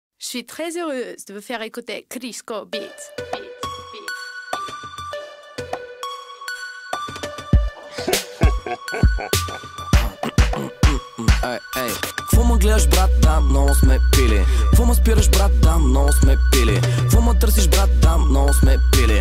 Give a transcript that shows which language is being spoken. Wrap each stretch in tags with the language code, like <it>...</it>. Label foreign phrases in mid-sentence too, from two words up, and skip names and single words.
<fr>suis très heureuse de vous faire écouter Crisco Beats.</fr> <bg>Какво ме гледаш, брат? Да, много сме пили. Какво ме спираш, брат? Да, много сме пили. Какво ме търсиш, брат? Да, много сме пили.</bg>